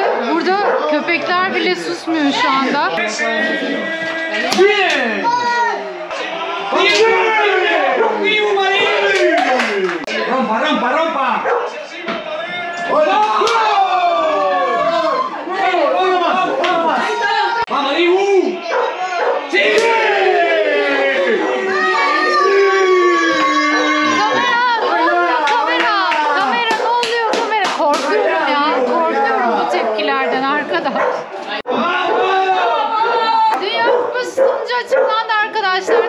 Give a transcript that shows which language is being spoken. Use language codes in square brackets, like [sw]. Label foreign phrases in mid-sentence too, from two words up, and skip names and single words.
[tr] Burada köpekler bile susmuyor şu anda. [es] Rompa, rompa, rompa. Vamos, Dibu. Sí. [tr] Kamera ne oluyor kamera? Korkuyorum ya. Korkuyorum bu tepkilerden arkadaş. Dünya Kupası sonucu açıklandı arkadaşlar.